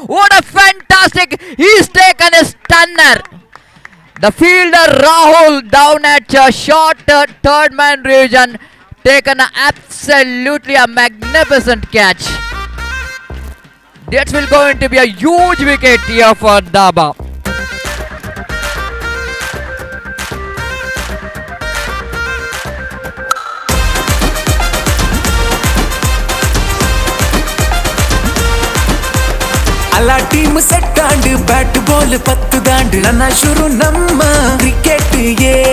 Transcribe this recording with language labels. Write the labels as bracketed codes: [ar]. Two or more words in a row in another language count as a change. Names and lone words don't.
[en] What a fantastic! He's taken a stunner. The fielder Rahul down at short third man region, taken absolutely a magnificent catch. That will going to be a huge wicket here for Daba. [tcy] ಅಲ್ಲ [en] team set [tcy] ಆಂಡ್ [en] bat ball [tcy] 10 ದಾಂಡ್ ನನ್ನ ಶುರು ನಮ್ಮ ಕ್ರಿಕೆಟ್ ಯೇ